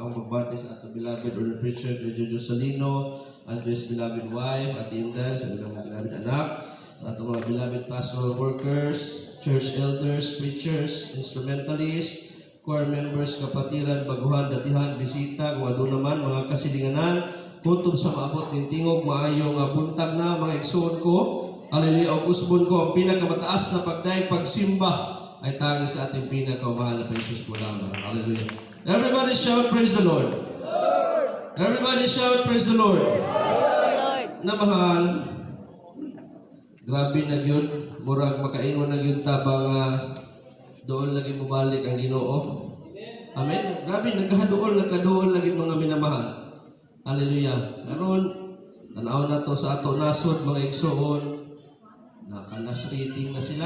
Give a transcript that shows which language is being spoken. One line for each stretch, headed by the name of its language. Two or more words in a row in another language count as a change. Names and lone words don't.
Cebuano: pagpabati sa ato beloved Lord Preacher Jojo Salino, Andres
English: beloved wife,
Cebuano: at Inday, sa ilang mga beloved anak, sa ato mga
English: beloved pastoral workers, church elders, preachers, instrumentalists, choir members,
Cebuano: kapatiran, baguhan, datihan, bisita, kung ano naman, mga kasilinganan, kutob sa maabot ng tingog, maayong buntag na mga igsoon ko, hallelujah, o usbon ko, ang pinakamataas na pagdaig, pagsimba,
Filipino: ay tanging sa ating pinakamahal na Jesus po lamang.
Cebuano: Hallelujah.
English: Everybody shout, praise the Lord. Everybody shout, praise the Lord.
Cebuano: Na mahal, grabe na yun, murag makaingon na yun tabang doon lagi mo balik ang Ginoo. Amen. Grabe, nagkadoon lagi mga minamahal. Hallelujah. Karon, tanaw na to sa ato nasod mga igsoon, nakalas rating na sila.